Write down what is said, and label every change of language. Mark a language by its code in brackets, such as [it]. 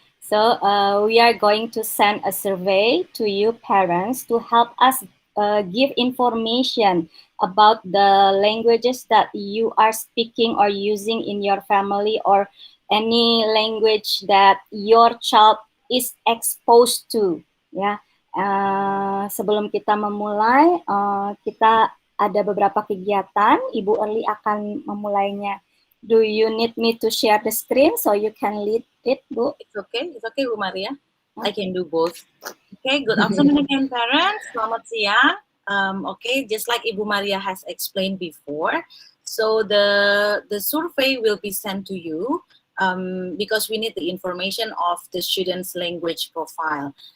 [en] So we are going to send a survey to you parents to help us give information about the languages that you are speaking or using in your family or any language that your child is exposed to. [id] Ya, sebelum kita memulai, kita ada beberapa kegiatan. Ibu Erli akan memulainya. [en] Do you need me to share the screen so you can lead it, Bu? It's okay, Bu Maria. I can do both. Okay, good afternoon again, parents. [id] Selamat siang. [en] Okay, just like Ibu Maria has explained before, so the survey will be sent to you because we need the information of the student's language profile.